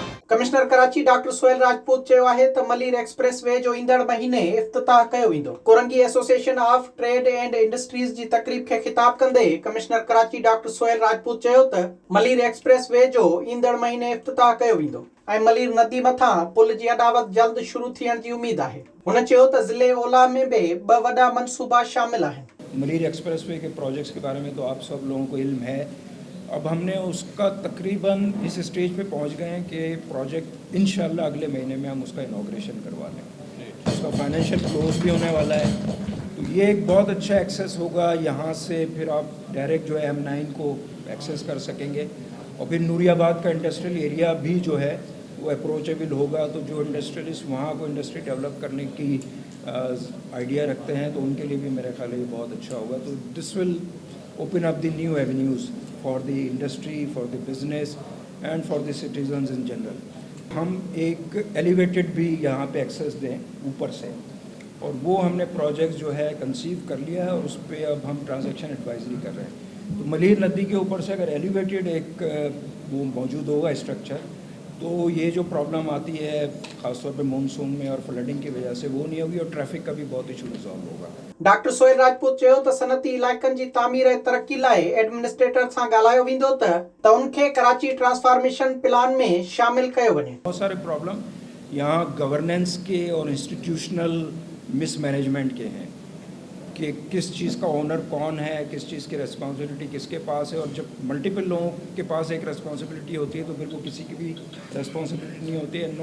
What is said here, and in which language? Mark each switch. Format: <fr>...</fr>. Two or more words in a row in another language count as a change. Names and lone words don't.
<sd>कमिश्नर कराची डॉक्टर सोहेल राजपूत चयो आहे त मलीर एक्सप्रेस वे जो ईंदड़ महीने इफ्तिताह कयो वेंदो। कुरंगी एसोसिएशन ऑफ ट्रेड एंड इंडस्ट्रीज जी तकरीब खे खिताब कंदे कमिश्नर कराची डॉक्टर सोहेल राजपूत चयो त मलीर एक्सप्रेस वे जो ईंदड़ महीने इफ्तिताह कयो वेंदो ऐं मलीर नदी मथां पुल जी अॾावत जल्द शुरू थियण जी उम्मीद आहे। हुन चयो त ज़िले ओला में बि ॿ वॾा मनसूबा शामिल आहिनि।</sd> <ur>ملیر ایکسپریس وے کے پروجیکٹس کے بارے میں تو آپ سب لوگوں کو علم ہے. اب ہم نے اس کا تقریباً اس اسٹیج پہ پہنچ گئے ہیں کہ پروجیکٹ انشاءاللہ اگلے مہینے میں ہم اس کا اناگریشن کروا لیں. اس کا</ur> <en>financial close</en> <ur>بھی ہونے والا ہے، تو یہ ایک بہت اچھا ایکسیس ہوگا. یہاں سے پھر آپ ڈائریکٹ جو ہے M9 کو ایکسیس کر سکیں گے اور پھر نوریاباد کا</ur> <en>industrial area</en> <ur>بھی جو ہے وہ اپروچیبل ہوگا. تو جو انڈسٹریلسٹ وہاں کو انڈسٹری ڈیولپ کرنے کی آئیڈیا رکھتے ہیں تو ان کے لیے بھی میرے خیال یہ بہت اچھا ہوگا.</ur> <en>तो this will open up the new avenues for the industry, for the business and for the citizens in general.</en> <ur>ہم ایک ایلیویٹڈ بھی یہاں پہ ایکسیس دیں اوپر سے، اور وہ ہم نے پروجیکٹ جو ہے کنسیو کر لیا ہے اور اس پر اب ہم</ur> <en>transaction advisory</en> <ur>کر رہے ہیں. تو ملیر ندی کے اوپر سے اگر ایلیویٹڈ ایک وہ موجود ہوگا اسٹرکچر، تو یہ جو پرابلم آتی ہے خاص طور پہ مانسون میں اور فلڈنگ کی وجہ سے وہ نہیں ہوگی اور ٹریفک کا بھی بہت ایشو ریزالو ہوگا.</ur> <sd>डॉक्टर सोहेल राजपूत चयो त सनती इलाइक़नि जी तामीर ऐं तरक़ी लाइ एडमिनिस्ट्रेटर सां ॻाल्हायो वेंदो त उनखे कराची ट्रांसफॉर्मेशन प्लान में शामिल कयो वञे।</sd> <ur>بہت سارے پرابلم یہاں گورننس کے اور</ur> <en>institutional mismanagement</en> <ur>کے ہیں کہ کس چیز کا اونر کون ہے، کس چیز کی ریسپانسبلٹی کس کے پاس ہے. اور جب ملٹیپل لوگوں کے پاس ایک ریسپانسبلٹی ہوتی ہے تو پھر وہ کسی کی بھی ریسپانسبلٹی نہیں ہوتی ہے.</ur>